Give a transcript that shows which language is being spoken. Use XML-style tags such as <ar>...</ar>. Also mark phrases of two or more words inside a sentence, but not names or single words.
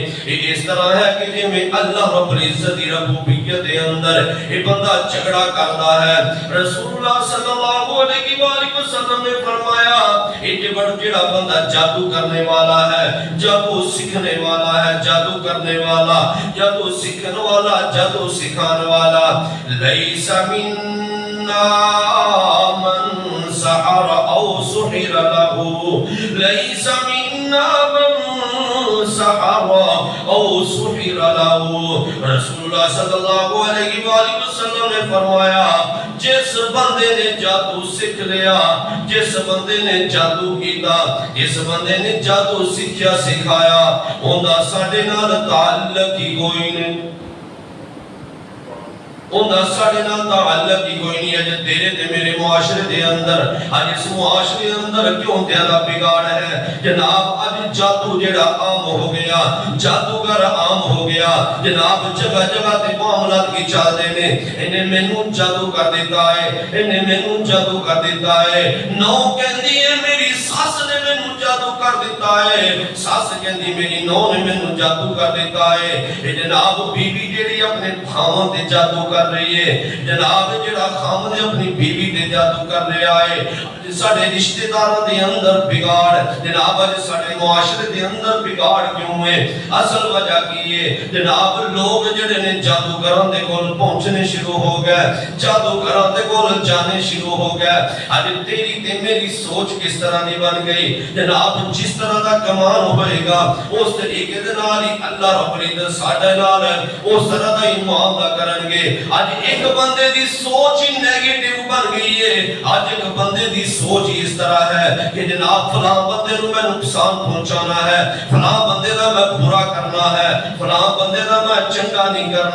<pa>یہ اس طرح ہے کہ جے میں اللہ رب العزت دی ربوبیت دے اندر یہ بندہ جھگڑا کرتا ہے۔ رسول اللہ صلی اللہ علیہ وآلہ وسلم نے فرمایا یہ جڑا بندہ جادو کرنے والا ہے، جادو سکھنے والا ہے، جادو کرنے والا، جادو سکھنے والا، جادو سکھانے والا،</pa> <ar>لیس منا من سحر او سحر لہو، لیس منا من سحر او سحر لہو۔</ar> <pa>رسول اللہ صلی اللہ علیہ وآلہ وسلم نے فرمایا جس بندے نے جادو سکھ لیا، جس بندے نے جادو کیتا، جس بندے نے جادو سکھیا سکھایا اوندا ساڈے نال تعلق ہی کوئی نہیں، اوندا ساڈے نال تعلق ہی کوئی نہیں۔ اج تیرے تے میرے معاشرے دے اندر اج اس معاشرے اندر کیوں زیادہ بگاڑ ہے جناب؟ اج جادو جڑا عام ہو گیا، جادوگر عام ہو گیا جناب، جگہ جگہ تے معاملات کی چال دے نے انہیں مینوں جادو کر دیتا ہے، انہیں مینوں جادو کر دیتا ہے، نو کہندی ہے میری ساس سس نے مینوں جادو کر دیتا ہے، سس کہندی میری نو نے مینوں جادو کر دیتا ہے۔ اے جناب بیوی جیڑی اپنے خاوند تے جادو کر رہی ہے، جناب جڑا خاوند اپنی بیوی تے جادو کر رہا ہے، ساڈے رشتہ داراں دے اندر بگاڑ، جناب اج ساڈے معاشرے دے اندر بگاڑ کیوں ہے؟ اصل وجہ کی ہے جناب لوگ جڑے نے جادوگراں دے کول پہنچنے شروع ہو گئے، جادوگراں دے کول جانے شروع ہو گئے۔ اج تیری تے میری سوچ کس طرح دی بن گئی؟ جناب جس طرح دا کمان ہوئے گا اس طریقے دے نال ہی اللہ رب العزت ساڈے نال اس طرح دا ہی معاملہ کرن گے۔ اج ایک بندے دی سوچ ہی نیگیٹو بن گئی ہے، اج ایک بندے دی سوچ اس طرح ہے کہ جناب فلاں بندے نو میں نقصان پہنچانا ہے، فلاں بندے دا میں برا کرنا ہے، فلاں بندے دا میں چنگا نہیں کرنا۔</pa>